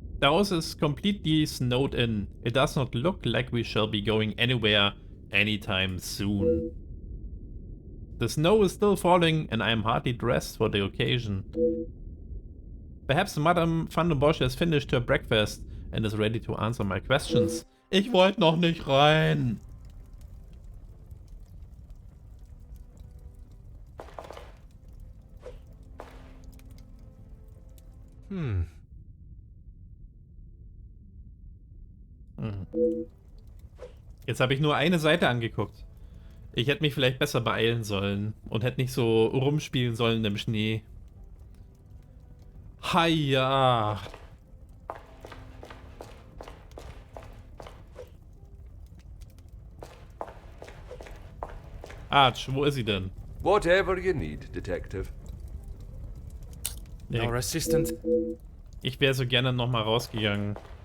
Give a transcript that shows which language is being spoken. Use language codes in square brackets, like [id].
[en] The house is completely snowed in. It does not look like we shall be going anywhere anytime soon. The snow is still falling and I am hardly dressed for the occasion. Perhaps Madame van den Bosch has finished her breakfast and is ready to answer my questions. [de] Ich wollte noch nicht rein. Jetzt habe ich nur eine Seite angeguckt. Ich hätte mich vielleicht besser beeilen sollen und hätte nicht so rumspielen sollen im Schnee. Haja. Arch, wo ist sie denn? [en] Whatever you need, Detective. [de] Nee, [en] Our assistant. [de] ich wäre so gerne nochmal rausgegangen.